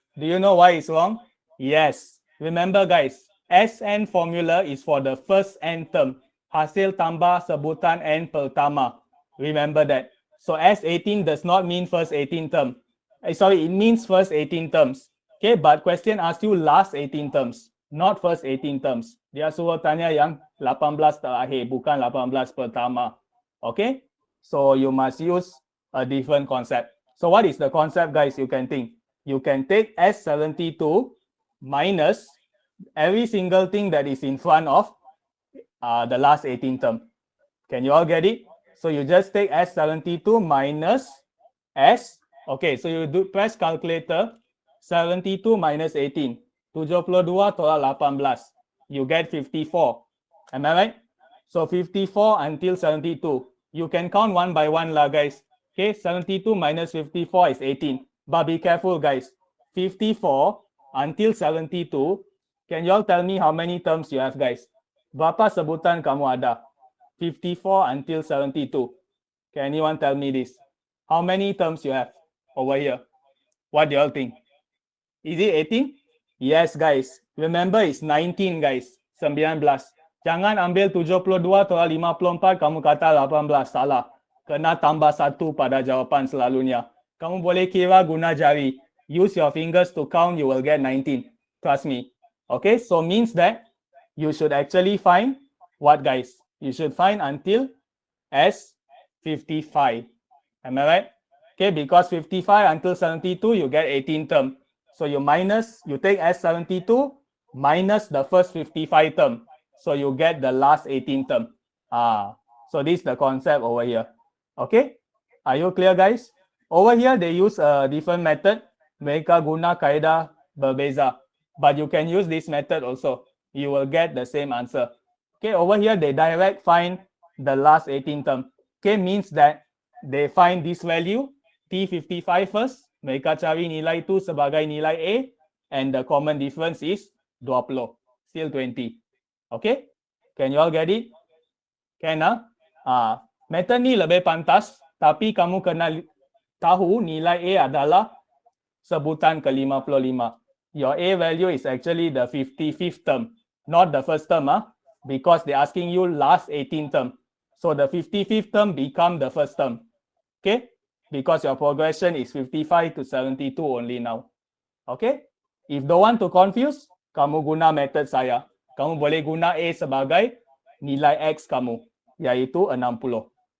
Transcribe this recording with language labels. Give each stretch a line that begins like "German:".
English: Do you know why it's wrong? Yes. Remember guys, SN formula is for the first n term.
Malay: Hasil tambah sebutan n pertama.
English: Remember that. So S18 does not mean first 18 term. Sorry, it means first 18 terms. Okay, but question asks you last 18 terms, not first 18 terms.
Malay: Dia suruh tanya yang 18 terakhir, bukan 18 pertama.
English: Okay, so you must use a different concept. So what is the concept, guys? You can think. You can take S72 minus every single thing that is in front of the last 18 term. Can you all get it? So you just take S72 minus S. Okay, so you do press calculator. 72 minus 18. 72 tolak 18. You get 54. Am I right? So 54 until 72. You can count one by one lah, guys. Okay, 72 minus 54 is 18. But be careful, guys. 54 until 72. Can you all tell me how many terms you have, guys?
Malay: Berapa sebutan kamu ada?
English: 54 until 72. Can anyone tell me this? How many terms you have over here? What do you all think? Is it 18? Yes, guys. Remember, it's 19, guys. 19.
Malay: Jangan ambil 72 tolak 54, kamu kata 18. Salah. Kena tambah 1 pada jawapan selalunya. Kamu boleh kira guna jari.
English: Use your fingers to count, you will get 19. Trust me. Okay, so means that you should actually find what, guys? You should find until S55. Am I right? Okay, because 55 until 72, you get 18 term. So you take S72 minus the first 55 term. So you get the last 18 term. So this is the concept over here. Okay, are you clear, guys? Over here, they use a different method.
Malay: Mereka guna kaedah berbeza.
English: But you can use this method also. You will get the same answer. Okay, over here, they direct find the last 18 term. Okay, means that they find this value, T55 first.
Malay: Mereka cari nilai itu sebagai nilai A.
English: And the common difference is 20. Still 20. Okay, can you all get it?
Malay: Can, method ni lebih pantas, tapi kamu kena tahu nilai A adalah sebutan ke-55.
English: Your A value is actually the 55th term, not the first term, because they're asking you last 18 term. So the 55th term become the first term. Okay, because your progression is 55 to 72 only now. Okay, if don't want to confuse,
Malay: kamu guna method saya. Kamu boleh guna A sebagai nilai X kamu, yaitu 60.